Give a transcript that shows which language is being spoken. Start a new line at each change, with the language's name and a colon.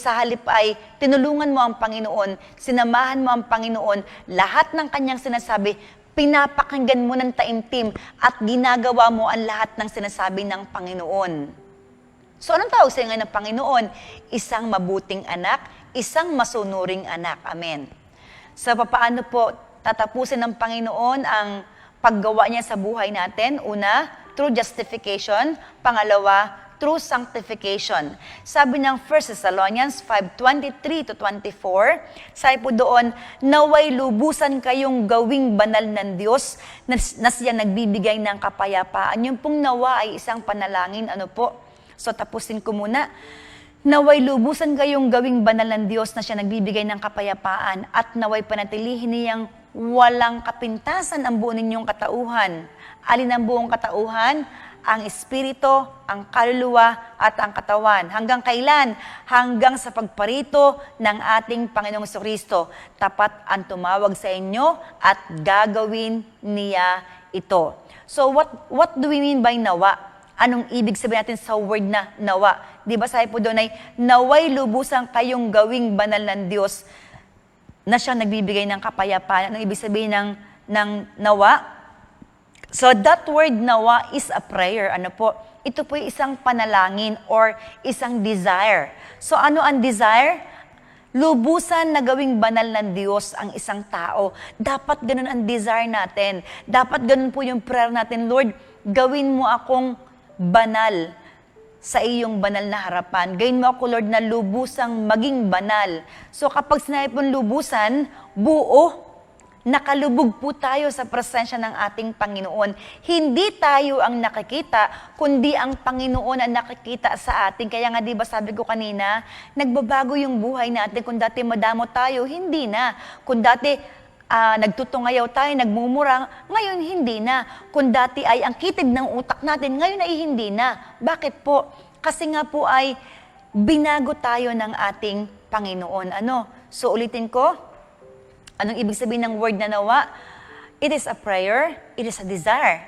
Filipino: Sa halip ay tinulungan mo ang Panginoon, sinamahan mo ang Panginoon, lahat ng kanyang sinasabi, pinapakinggan mo ng taimtim at ginagawa mo ang lahat ng sinasabi ng Panginoon. So anong tawag sa'yo ngayon ng Panginoon? Isang mabuting anak, isang masunuring anak. Amen. So paano po tatapusin ng Panginoon ang paggawa niya sa buhay natin?
English: Una, through justification. Pangalawa, through sanctification.
Filipino: Sabi ng 1 Thessalonians 5:23-24, sabi po doon, naway lubusan kayong gawing banal ng Diyos na siya nagbibigay ng kapayapaan. Yung pong nawa ay isang panalangin. Ano po? So tapusin ko muna. Naway lubusan kayong gawing banal ng Diyos na siya nagbibigay ng kapayapaan at naway panatilihin niyang walang kapintasan ang buo ninyong katauhan. Alin ang buong katauhan? Ang espiritu, ang kaluluwa, at ang katawan. Hanggang kailan? Hanggang sa pagparito ng ating Panginoong Jesucristo. Tapat ang tumawag sa inyo at gagawin niya ito.
English: So what do we mean by nawa?
Filipino: Anong ibig sabihin natin sa word na nawa? Di ba sabi po doon ay, naway lubusan kayong gawing banal ng Diyos na siya nagbibigay ng kapayapaan. Anong ibig sabihin ng nawa?
English: So that word nawa is a prayer.
Filipino: Ano po? Ito po yung isang panalangin or isang desire. So ano ang desire? Lubusan na gawing banal ng Diyos ang isang tao. Dapat ganun ang desire natin. Dapat ganun po yung prayer natin. Lord, gawin mo akong banal sa iyong banal na harapan. Gawin mo ako, Lord, na lubusang maging banal. So kapag sinabi pong lubusan, buo, nakalubog po tayo sa presensya ng ating Panginoon. Hindi tayo ang nakikita, kundi ang Panginoon ang nakikita sa atin. Kaya nga, di ba sabi ko kanina, nagbabago yung buhay natin. Kung dati madamo tayo, hindi na. Kung dati nagtutungayaw tayo, nagmumura, ngayon hindi na. Kung dati ay ang kitid ng utak natin, ngayon ay hindi na. Bakit po? Kasi nga po ay binago tayo ng ating Panginoon. Ano? So ulitin ko, anong ibig sabihin ng word na nawa?
English: It is a prayer, it is a desire.